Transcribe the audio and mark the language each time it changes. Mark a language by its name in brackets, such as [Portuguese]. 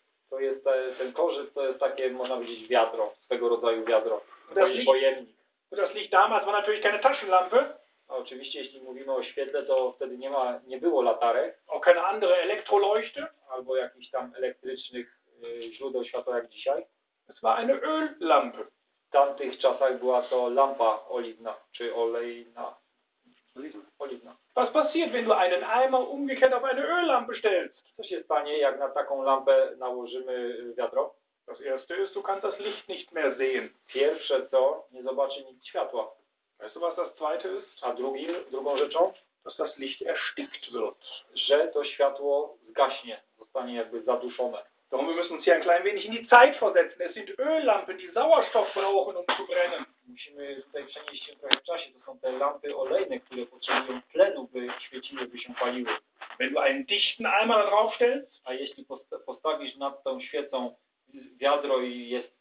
[Polish] To jest ten korzec, to jest takie, można powiedzieć, wiadro, swego rodzaju wiadro. Pojemnik. [German] Das Licht damals war natürlich keine Taschenlampe. [Polish] Oczywiście, jeśli mówimy o świetle, to wtedy nie było latarek. [German] Auch keine andere Elektroleuchte. [Polish] Albo jakichś tam elektrycznych źródeł światła, jak dzisiaj. [German] Es war eine Öllampe. [Polish] W tamtych czasach była to lampa oliwna, czy olejna. Oliwna. [German] Was passiert, wenn du einen Eimer umgekehrt auf eine Öllampe stellst? [Polish] Co się stanie, jak na taką lampę nałożymy wiadro? [German] Das erste ist, du kannst das Licht nicht mehr sehen. [Polish] Pierwsze co, nie zobaczy nic światła. [German] Weißt du, was das zweite ist? [Polish] A drugą rzeczą? [German] dass das Licht erstickt wird. [Polish] Że to światło zgaśnie, zostanie jakby zaduszone. [German] Darum wir müssen uns hier ein klein wenig in die Zeit versetzen. Es sind Öllampen, die Sauerstoff brauchen, um zu brennen. [Polish] Musimy tutaj przenieść się trochę w czasie. To są te lampy olejne, które potrzebują tlenu, by świeciły, by się paliły. [German] Wenn du einen dichten Eimer drauf stellst, [Polish] a jeśli postawisz nad tą świecą wiadro i jest